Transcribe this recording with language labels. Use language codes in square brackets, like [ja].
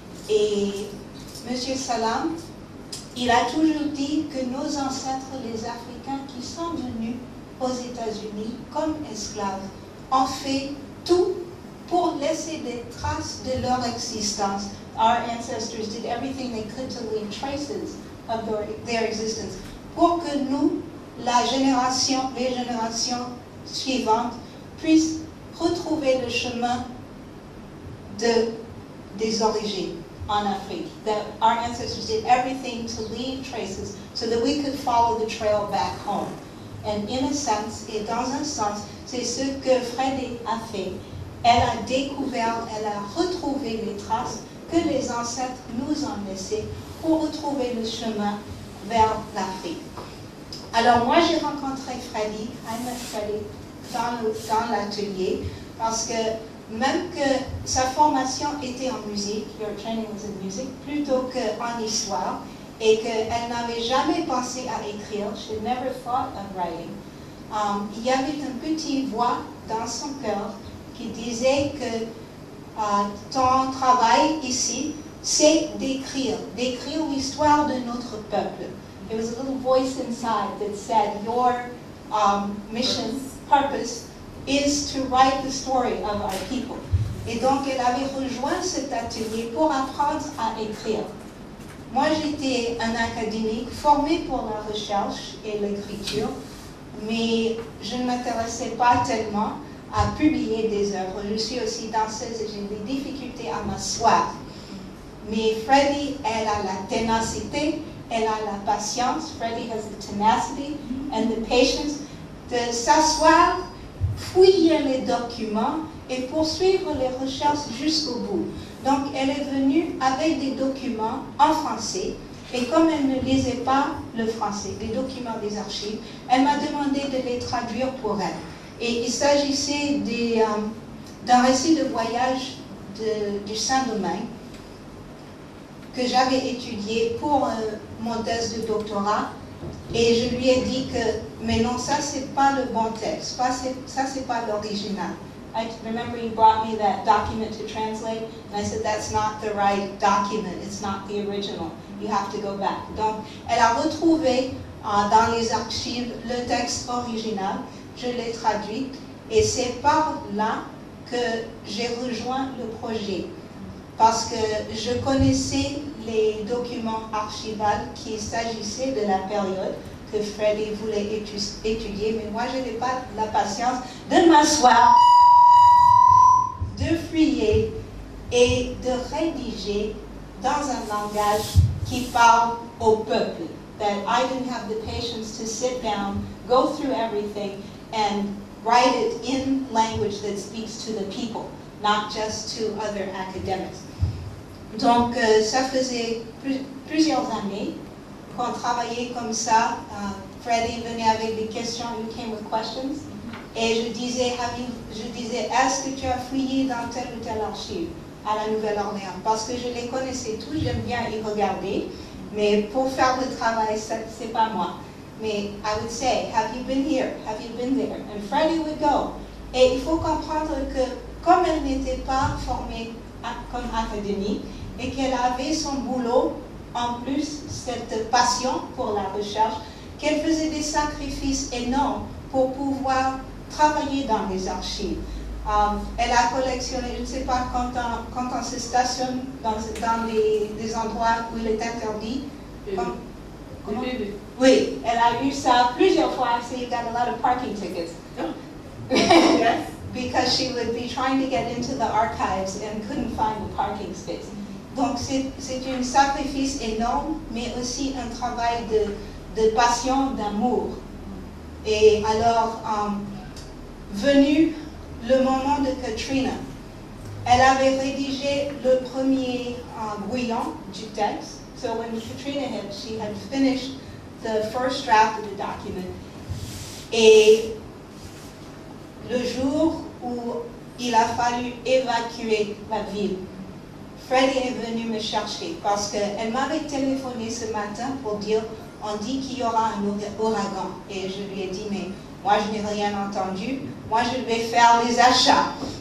[fr] Et monsieur Salam, il a toujours dit que nos ancêtres, les Africains qui sont venus aux États-Unis comme esclaves, ont fait tout pour laisser des traces de leur existence. [en] Our ancestors did everything they could to leave traces of their existence. [fr] Pour que nous, les générations suivantes, puissent retrouver le chemin des origines en Afrique. [en] That our ancestors did everything to leave traces so that we could follow the trail back home. And in a sense, [fr] et dans un sens, c'est ce que Freddi a fait. Elle a découvert, elle a retrouvé les traces que les ancêtres nous ont laissées pour retrouver le chemin vers l'Afrique. Alors moi, j'ai rencontré Freddi, [en] I met Freddi, [fr] dans l'atelier, parce que même que sa formation était en musique, [en] your training was in music, [fr] plutôt qu'en histoire, et qu'elle n'avait jamais pensé à écrire, [en] she had never thought of writing, [fr] il y avait une petite voix dans son cœur qui disait que ton travail ici, c'est d'écrire l'histoire de notre peuple. [en] There was a little voice inside that said, your mission, purpose, is to write the story of our people. [fr] Et donc, elle avait rejoint cet atelier pour apprendre à écrire. Moi, j'étais un académique formé pour la recherche et l'écriture, mais je ne m'intéressais pas tellement à publier des œuvres. Je suis aussi danseuse et j'ai des difficultés à m'asseoir. Mais Freddi, elle a la ténacité, elle a la patience. [en] Freddi has the tenacity and the patience [fr] de s'asseoir fouiller les documents et poursuivre les recherches jusqu'au bout. Donc, elle est venue avec des documents en français, et comme elle ne lisait pas le français, les documents des archives, elle m'a demandé de les traduire pour elle. Et il s'agissait d'un récit de voyage du Saint-Domingue que j'avais étudié pour mon thèse de doctorat. Et je lui ai dit que, mais non, ça c'est pas le bon texte, ça c'est pas l'original. [en] I remember you brought me that document to translate, and I said that's not the right document, it's not the original, you have to go back. [fr] Donc, elle a retrouvé dans les archives le texte original, je l'ai traduit, et c'est par là que j'ai rejoint le projet. Parce que je connaissais les documents archivaux qu'il s'agissait de la période que Freddi voulait étudier, mais moi je n'ai pas la patience de m'asseoir, de fouiller et de rédiger dans un langage qui parle au peuple. [en] That I didn't have the patience to sit down, go through everything, and write it in language that speaks to the people, not just to other academics. [fr] Donc, ça faisait plusieurs années qu'on travaillait comme ça. Freddi venait avec des questions, [en] you came with questions. [fr] Et je disais, est-ce que tu as fouillé dans telle ou telle archive à la Nouvelle-Orléans? Parce que je les connaissais tous, j'aime bien y regarder, mais pour faire le travail, c'est pas moi. Mais [en] I would say, have you been here? Have you been there? And Freddi would go. [fr] Et il faut comprendre que comme elle n'était pas formée comme académique et qu'elle avait son boulot, en plus cette passion pour la recherche, qu'elle faisait des sacrifices énormes pour pouvoir travailler dans les archives. Elle a collectionné, je ne sais pas, quand on se stationne dans des endroits où il est interdit. Oui, elle a eu ça plusieurs fois. [en] So you got a lot of parking tickets. Yes. Because she would be trying to get into the archives and couldn't find the parking space. [fr] Donc c'est un sacrifice énorme, mais aussi un travail de passion, d'amour. Et alors, venu le moment de Katrina, elle avait rédigé le premier brouillon du texte. [en] So when Katrina hit, she had finished the first draft of the document. [fr] Et le jour où il a fallu évacuer la ville, Freddi est venu me chercher parce qu'elle m'avait téléphoné ce matin pour dire on dit qu'il y aura un ouragan. Et je lui ai dit, mais moi je n'ai rien entendu, moi je vais faire les achats.